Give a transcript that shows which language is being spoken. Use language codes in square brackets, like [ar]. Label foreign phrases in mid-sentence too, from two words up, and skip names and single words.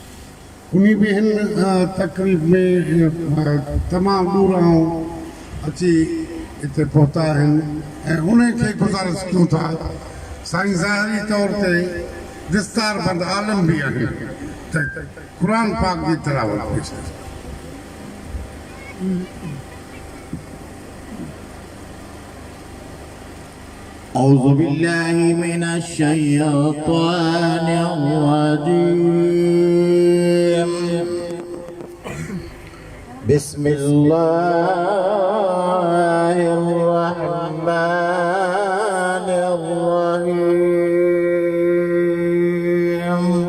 [sd] मकान उन्हीं भी हिन तकरीब में तमाम दूरां अची इते पहुता आहिनि ऐं उनखे गुज़ारिश कयूं था साईं ज़ाहिरी तौर ते दिस्तार बंद आलम भी आहिनि त क़ुरान पाक जी तिलावत पेश कनि। [ar] أعوذ بالله من الشيطان الرجيم. بسم الله الرحمن الرحيم.